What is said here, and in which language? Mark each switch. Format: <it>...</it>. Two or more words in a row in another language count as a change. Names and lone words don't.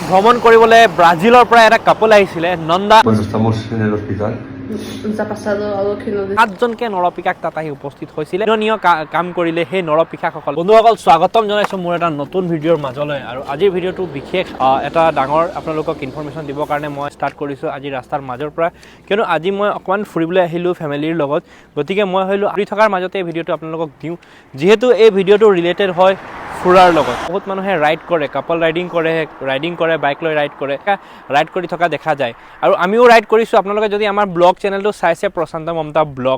<as>ভ্ৰমণ কৰিবলৈ ব্ৰাজিলৰ পৰা এটা কাপল আহিছিলে নন্দা</as> <es>Estamos en el hospital. Nos ha pasado algo que no</es> <as>সাতজনকে নৰপিশাক তাত আহি উপস্থিত হৈছিলে নিয়মীয় কাম কৰিলে সেই নৰপিশাকসকল বন্ধুসকল স্বাগতম জনাইছো মোৰ এটা নতুন ভিডিঅ'ৰ মাজলৈ আৰু আজিৰ ভিডিঅ'টো বিশেষ এটা ডাঙৰ আপোনালোকক ইনফৰমেশ্যন দিবৰ কাৰণে মই ষ্টাৰ্ট কৰিছোঁ আজি ৰাস্তাৰ মাজৰ পৰা কিয়নো আজি মই অকমান ফুৰিবলৈ আহিলোঁ ফেমিলিৰ লগত গতিকে মই হলো ফুৰি থকাৰ মাজতে এই ভিডিঅ'টো আপোনালোকক দিওঁ যিহেতু এই ভিডিঅ'টো ৰিলেটেড হয় ফুৰাৰ লগত বহুত মানুহে ৰাইড কৰে</as> <en>couple riding</en> <as>কৰে বাইক লৈ ৰাইড কৰি থকা দেখা যায় আৰু আমিও ৰাইড কৰিছোঁ আপোনালোকে যদি আমাৰ ব্লগ চেনেলটো চাইছে প্ৰশান্ত মমতা ব্লগ</as>